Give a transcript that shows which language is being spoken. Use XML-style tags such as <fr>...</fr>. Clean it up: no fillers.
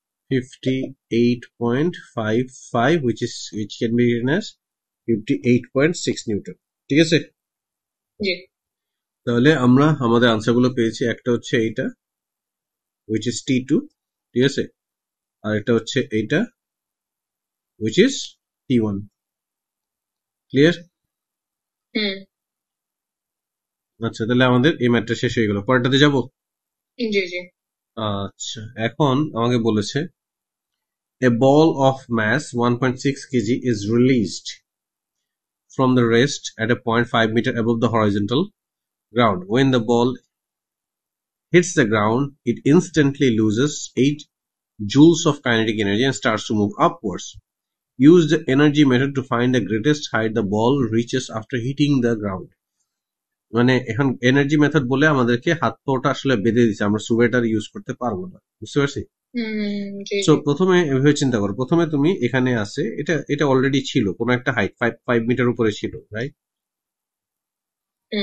<en>58.55 which can be written as 58.6 newton,</en> <bn>ঠিক আছে। জি তাহলে আমরা আমাদের আনসার গুলো পেয়েছি, একটা হচ্ছে এইটা</bn> <en>which is t2,</en> <bn>ঠিক আছে, আর একটা হচ্ছে এইটা</bn> <en>which is t1,</en> <bn>ক্লিয়ার। হুম আচ্ছা তাহলে আমাদের এই ম্যাথটা শেষ হয়ে গেল, পরেরটাতে যাব। জি জি আচ্ছা এখন আমাকে বলেছে</bn> <en>a ball of mass 1.6 kg is released from the rest at a point 5 meter above the horizontal ground. When the ball hits the ground, it instantly loses 8 joules of kinetic energy and starts to move upwards. Use the energy method to find the greatest height the ball reaches after hitting the ground.</en> <bn>মানে এখন energy method বলে আমাদেরকে হাত পাটা আসলে বেঁধে দিচ্ছে, আমরা সুবেটার ইউজ করতে পারবো না, বুঝতে পারছি। জি সো জি প্রথমে এভাবে চিন্তা করো, প্রথমে তুমি এখানে আছে, এটা অলরেডি ছিল কোনো একটা হাইট 5 মিটার উপরে ছিল, রাইট। হুম</bn>